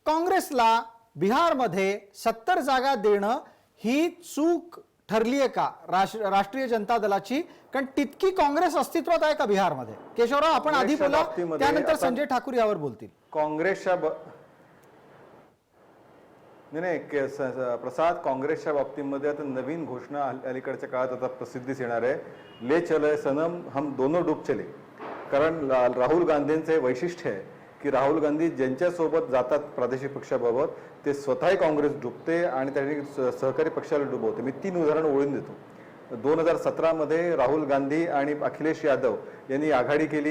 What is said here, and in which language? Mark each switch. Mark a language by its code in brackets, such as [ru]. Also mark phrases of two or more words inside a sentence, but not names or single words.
[mr] काँग्रेसला बिहारमध्ये 70 जागा देणं ही चूक ठरली आहे का राष्ट्रीय जनता दलाची? कारण तितकी काँग्रेस अस्तित्वात आहे का बिहारमध्ये? केशवराव, आपण आधी काँग्रेसच्या बोला, बाबतीमध्ये त्यानंतर आता- संजय ठाकूर यावर बोलतील. काँग्रेसच्या नाही प्रसाद, काँग्रेसच्या बाबतीमध्ये आता नवीन घोषणा अलीकडच्या काळात आता प्रसिद्धीस येणार आहे. [hi] ले चले सनम हम दोनों डूब चले. [mr] कारण राहुल गांधींचे वैशिष्ट्य आहे की राहुल गांधी ज्यांच्यासोबत जातात प्रादेशिक पक्षाबाबत ते स्वतःही काँग्रेस डुबते आणि त्यांनी सहकारी पक्षाला डुबवते. मी 3 उदाहरणं ओळून देतो. 2017 मध्ये राहुल गांधी आणि अखिलेश यादव यांनी आघाडी केली.